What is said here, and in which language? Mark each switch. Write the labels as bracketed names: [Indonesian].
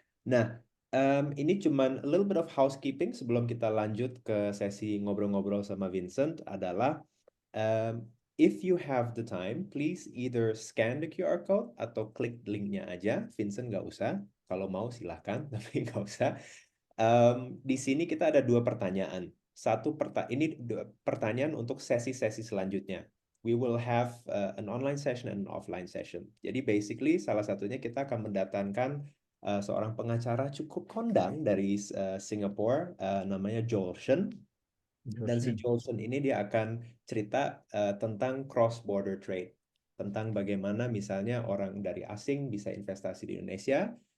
[Indonesian] Nah, ini cuman [English] a little bit of housekeeping [Indonesian] sebelum kita lanjut ke sesi ngobrol-ngobrol sama Vincent adalah [English] if you have the time, please either scan the QR code [Indonesian] atau klik linknya aja. Vincent nggak usah. Kalau mau silahkan, tapi nggak usah. Di sini kita ada dua pertanyaan. Ini pertanyaan untuk sesi-sesi selanjutnya. [English] We will have an online session and an offline session. [Indonesian] Jadi basically salah satunya kita akan mendatangkan seorang pengacara cukup kondang dari Singapura, namanya Joel Shen. Dan si Joelson ini dia akan cerita tentang cross border trade, tentang bagaimana misalnya orang dari asing bisa investasi di Indonesia.